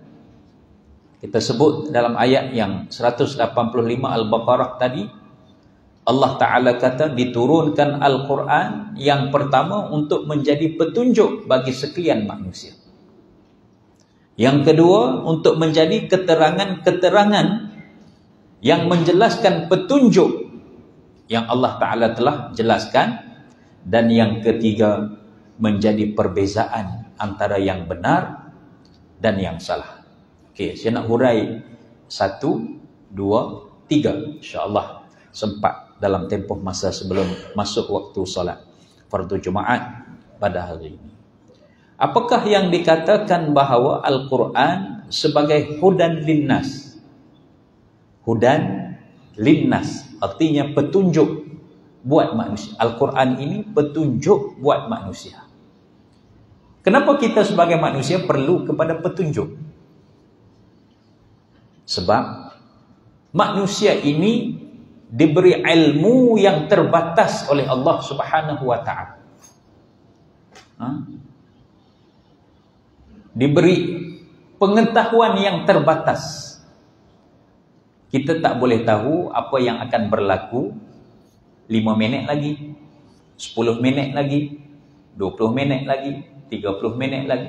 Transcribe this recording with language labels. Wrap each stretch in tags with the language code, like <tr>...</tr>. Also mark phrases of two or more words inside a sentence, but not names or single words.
<ms>Kita sebut dalam ayat yang 185 Al-Baqarah tadi, Allah Ta'ala kata diturunkan Al-Quran yang pertama untuk menjadi petunjuk bagi sekalian manusia. Yang kedua, untuk menjadi keterangan-keterangan yang menjelaskan petunjuk yang Allah Ta'ala telah jelaskan. Dan yang ketiga, menjadi perbezaan antara yang benar dan yang salah. Okey, saya nak hurai 1, 2, 3. InsyaAllah sempat dalam tempoh masa sebelum masuk waktu solat fardu Jumaat pada hari ini. Apakah yang dikatakan bahawa Al-Quran sebagai</ms> <ar>هدى للناس? هدى للناس</ar> <ms>artinya petunjuk buat manusia. Al-Quran ini petunjuk buat manusia. Kenapa kita sebagai manusia perlu kepada petunjuk? Sebab manusia ini diberi ilmu yang terbatas oleh Allah</ms> <ar>سبحانه وتعالى.</ar> <ms>Diberi pengetahuan yang terbatas. Kita tak boleh tahu apa yang akan berlaku 5 minit lagi, 10 minit lagi, 20 minit lagi, 30 minit lagi.</ms>